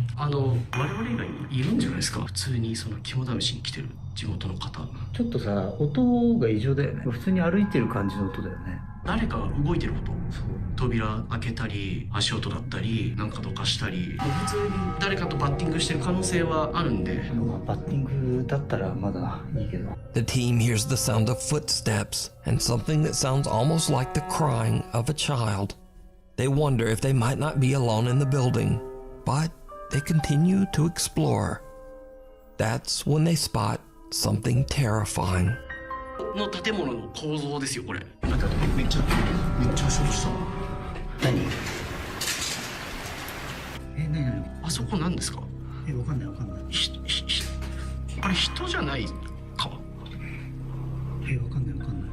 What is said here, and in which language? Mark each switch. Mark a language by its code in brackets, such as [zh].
[ja] 我々以外いるんじゃないですか普通にその肝試しに来てる地元の方ちょっとさ音が異常だよね普通に歩いてる感じの音だよね誰かが動いてる音扉開けたり足音だったりなんかどかしたり普通に誰かとバッティングしてる可能性はあるんでバッティングだったらまだいいけど [en] The team hears the sound of footsteps and something that sounds almost like the crying of a child. They wonder if they might not be alone in the building, but they continue to explore. That's when they spot something terrifying. [ja] の建物の構造ですよこれめっちゃショートした何何あそこ何ですかわかんないわかんないあれ人じゃないかわかんないわかんない